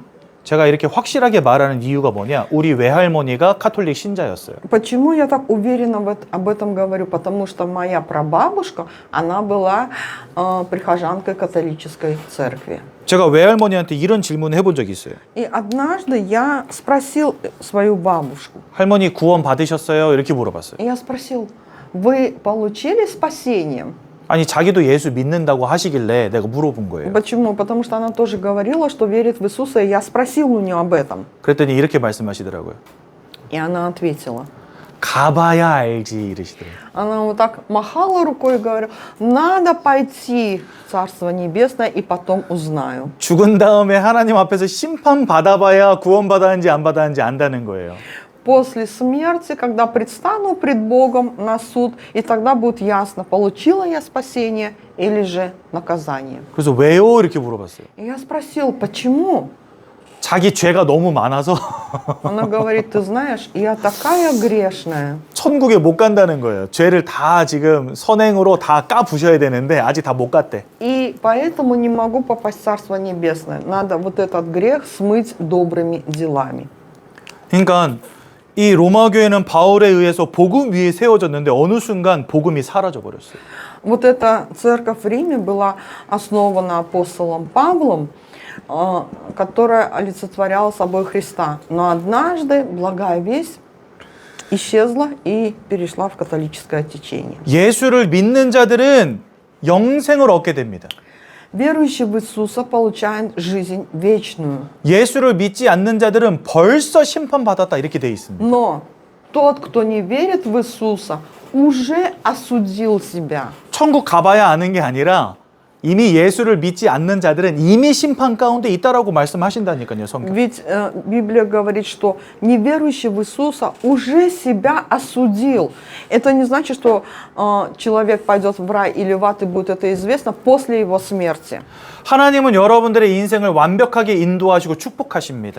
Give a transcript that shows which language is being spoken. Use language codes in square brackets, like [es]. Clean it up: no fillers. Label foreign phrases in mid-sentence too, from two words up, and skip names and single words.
[ko] 제가 이렇게 확실하게 말하는 이유가 뭐냐? 우리 외할머니가 카톨릭 신자였어요. [ru] Почему я так уверенно об этом говорю? Потому что моя прабабушка, она была прихожанкой католической церкви. [ko] 제가 외할머니한테 이런 질문을 해본 적이 있어요. [ru] И однажды я спросил свою бабушку. [ko] 할머니 구원 받으셨어요? 이렇게 물어봤어요. [ru] Я спросил, вы получили спасение? [ko] 아니 자기도 예수 믿는다고 하시길래 내가 물어본 거예요. [ru] Почему? Потому что она тоже говорила, что верит в Иисуса, и я спросил у нее об этом. [ko] 그랬더니 이렇게 말씀하시더라고요. [ru] И она ответила. [ko] 가봐야 알지 이러시더라고요. [ru] Она вот так махала рукой и говорила, надо пойти в Царство Небесное и потом узнаю. [ko] 죽은 다음에 하나님 앞에서 심판 받아봐야 구원 받았는지 안 받았는지 안다는 거예요. [ru] После смерти, когда предстану пред Богом на суд, и тогда будет ясно, получила я спасение или же наказание. [ko] 그래서 왜요? 이렇게 물어봤어요. [ru] И я спросил, почему? [ko] 자기 죄가 너무 많아서 [ru] Она говорит, ты знаешь, я такая грешная. [ko] 천국에 못 간다는 거예요. 죄를 다 지금 선행으로 다 까부셔야 되는데 아직 다 못 갔대. [ru] И поэтому не могу попасть в Царство Небесное. Надо вот этот грех смыть добрыми делами. [ko] 그러니까 이 로마 교회는 바울에 의해서 복음 위에 세워졌는데 어느 순간 복음이 사라져 버렸어요. [ru] Вот эта церковь в Риме была основана апостолом Павлом, которая олицетворяла собой Христа. Но однажды благая весть исчезла и перешла в католическое течение. [ko] 예수를 믿는 자들은 영생을 얻게 됩니다. [ru] Верующий в Иисуса получает жизнь вечную. [ko] 예수를 믿지 않는 자들은 벌써 심판받았다 이렇게 돼 있습니다. [ru] Но тот, кто не верит в Иисуса, уже осудил себя. [ko] 천국 가봐야 아는 게 아니라 이미 예수를 믿지 않는 자들은 이미 심판 가운데 있다라고 말씀하신다니까요, 성경. [ru] Ведь Библия говорит, что неверующий в Иисуса уже себя осудил. Это не значит, что человек пойдет в рай или в ад, и будет это известно после его смерти. [ko] 하나님은 여러분들의 인생을 완벽하게 인도하시고 축복하십니다.